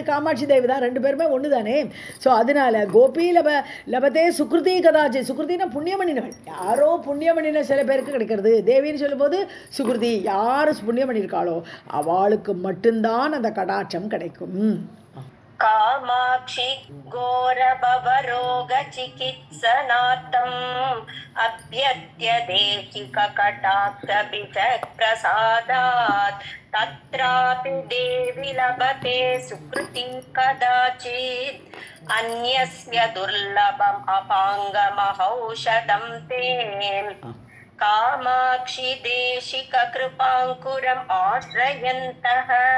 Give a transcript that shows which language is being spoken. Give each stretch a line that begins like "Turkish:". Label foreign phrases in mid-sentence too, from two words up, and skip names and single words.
Tamil: காமாட்சி தேவி தான். ரெண்டு பேருமே ஒன்று தானே. ஸோ அதனால
Sanskrit: कोऽपि लभते सुकृती कदाचित्.
Tamil: சுக்ருதினா புண்ணியமணினவள், யாரோ புண்ணியமணின சில பேருக்கு கிடைக்கிறது. தேவின்னு சொல்லும்போது சுக்ருதி, யார் புண்ணியம் பண்ணியிருக்காளோ அவளுக்கு மட்டும்தான் அந்த கடாட்சம் கிடைக்கும்.
Sanskrit: कामाक्षि घोरभवरोगचिकित्सनार्थम् अभ्यर्त्य देशिककटाक्षभिषक्प्रसादात् तत्रापि देवि लभते सुकृतिं कदाचित् अन्यस्य दुर्लभम् अपाङ्गमहौषधं ते कामाक्षि देशिककृपाङ्कुरम् आश्रयन्तः